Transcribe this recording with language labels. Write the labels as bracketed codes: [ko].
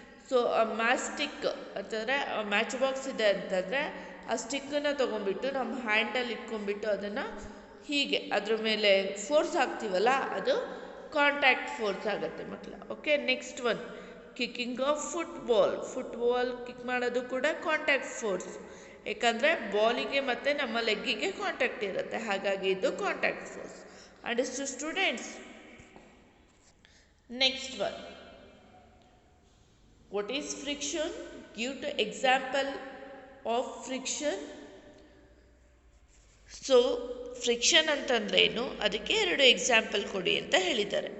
[kn] So ಆ ಮ್ಯಾಸ್ಟಿಕ್ ಅಂತಂದರೆ match box ಇದೆ ಅಂತಂದರೆ ಆ ಸ್ಟಿಕ್ಕನ್ನು ತೊಗೊಂಡ್ಬಿಟ್ಟು ನಮ್ಮ ಹ್ಯಾಂಡಲ್ಲಿ ಇಟ್ಕೊಂಡ್ಬಿಟ್ಟು ಅದನ್ನು ಹೀಗೆ ಅದ್ರ ಮೇಲೆ ಫೋರ್ಸ್ ಹಾಕ್ತೀವಲ್ಲ, ಅದು ಕಾಂಟ್ಯಾಕ್ಟ್ ಫೋರ್ಸ್ ಆಗುತ್ತೆ ಮಕ್ಕಳ. [en] okay, next one kicking of football [kn] kick ಮಾಡೋದು ಕೂಡ ಕಾಂಟ್ಯಾಕ್ಟ್ ಫೋರ್ಸ್. ಯಾಕಂದರೆ ಬಾಲಿಗೆ ಮತ್ತು ನಮ್ಮ ಲೆಗ್ಗಿಗೆ ಕಾಂಟ್ಯಾಕ್ಟ್ ಇರುತ್ತೆ, ಹಾಗಾಗಿ ಇದು contact force. [en] Understood students? Next one, what is friction? Give the example of friction. [kn] So friction ಅಂತಂದ್ರೆ ಏನು, ಅದಕ್ಕೆ 2 ಎಕ್ಸಾಂಪಲ್ ಕೊಡಿ ಅಂತ ಹೇಳಿದ್ದಾರೆ.